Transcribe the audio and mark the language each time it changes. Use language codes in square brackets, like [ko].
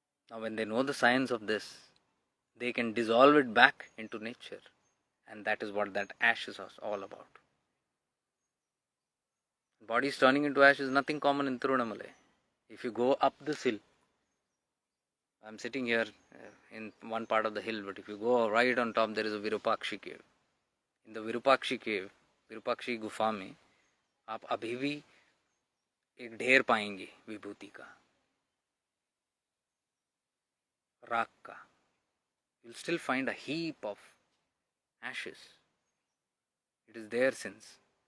[en] Now when they know the science of this, they can dissolve it back into nature, and that is what that ash is all about. Body is turning into ash is nothing common in Tirunamalai. If you go up this hill, I'm sitting here in one part of the hill, but if you go right on top, there is a Virupakshi cave. In the Virupakshi cave, [hi] Virupakshi गुफा में आप अभी भी एक ढेर पाएंगे विभूति का, राख का. [en] You'll still find a heap of ashes. It is there since